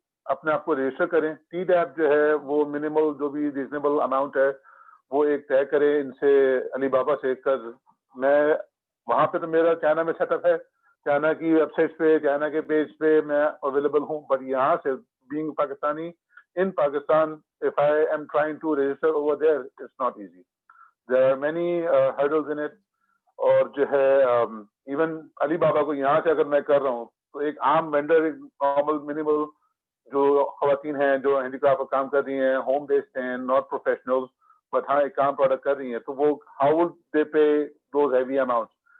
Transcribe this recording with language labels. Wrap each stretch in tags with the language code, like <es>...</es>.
<ur>اپنے آپ کو رجسٹر کریں. ٹی ڈیپ جو ہے وہ منیمل جو بھی ریزنیبل اماؤنٹ ہے وہ ایک طے کریں ان سے, علی بابا سے. کر میں وہاں پہ تو میرا چائنا میں سیٹ اپ ہے, چائنا کی ویب سائٹ پہ, چائنا کے پیج پہ میں اویلیبل ہوں, بٹ یہاں سے</ur> <en>Being Pakistani in Pakistan, if I am trying to register over there, it's not easy. There are many hurdles in it.</en> <ur>اور جو ہے ایون علی بابا کو یہاں سے اگر میں کر رہا ہوں تو ایک عام وینڈر, ایک نارمل منیمل جو خواتین ہیں جو ہینڈی کرافٹ کا کام کر رہی ہیں, ہوم بیسڈ ہیں, ناٹ پروفیشنل, بٹ ہاں ایک کام پروڈکٹ کر رہی ہیں, تو وہ</ur> <en>How will they pay those heavy amounts.</en>